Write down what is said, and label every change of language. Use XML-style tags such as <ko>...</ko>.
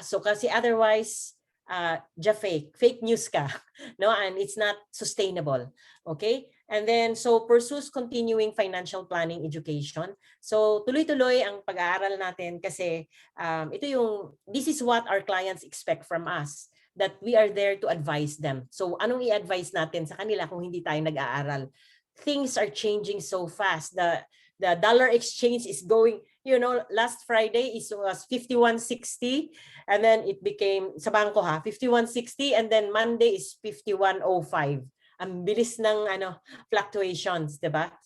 <tl>So kasi otherwise, fake news ka, no?</tl> <en>And it's not sustainable. Okay? And then so pursues continuing financial planning education.</en> <tl>So tuloy-tuloy ang pag-aaral natin kasi</tl> <en>this is what our clients expect from us, that we are there to advise them.</en> <tl>So anong i-advise natin sa kanila kung hindi tayo nag-aaral?</tl> <en>Things are changing so fast. The dollar exchange is going, last Friday was 51.60, and then it became,</en> <tl>sa bangko</tl> <en>51.60, and then Monday is 51.05.</en> <tl>Ang bilis ng fluctuations, 'di ba?</tl>